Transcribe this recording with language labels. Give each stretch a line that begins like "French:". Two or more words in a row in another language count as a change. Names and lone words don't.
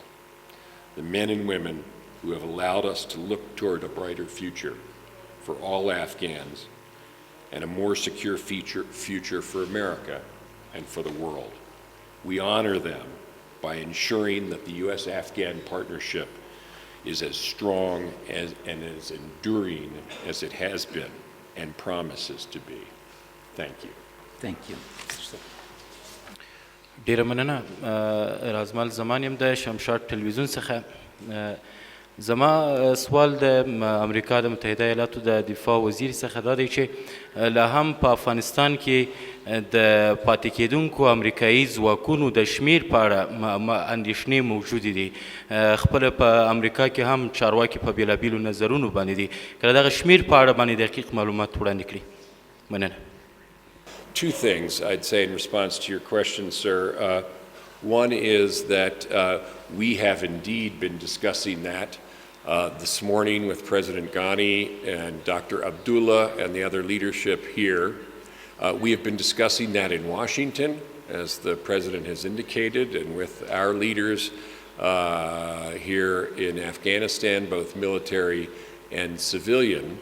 English: The men and women who have allowed us to look toward a brighter future for all Afghans and a more secure future for America and for the world. We honor them by ensuring that the U.S.-Afghan partnership is as strong and as enduring as it has been and promises to be. Thank you. Thank you.
Pashto: ډیره مننه رازمل زمان یم د شمشاد تلویزیون څخه زما سوال د امریکا د متحده ایالاتو د دفاع وزیر څخه دا دی چې لا هم په افغانستان کې د پاتې کېدونکو امریکایي ځواکونو د شمیر په اړه اندېښنې موجودې دي خپله په امریکا کې هم چارواکي په بېلابېلو نظرونو باندې دي که د دغه شمیر په اړه باندې دقیق معلومات وړاندې کړي مننه.
English: Two things I'd say in response to your question, sir. One is that we have indeed been discussing that this morning with President Ghani and Dr. Abdullah and the other leadership here. We have been discussing that in Washington, as the President has indicated, and with our leaders here in Afghanistan, both military and civilian.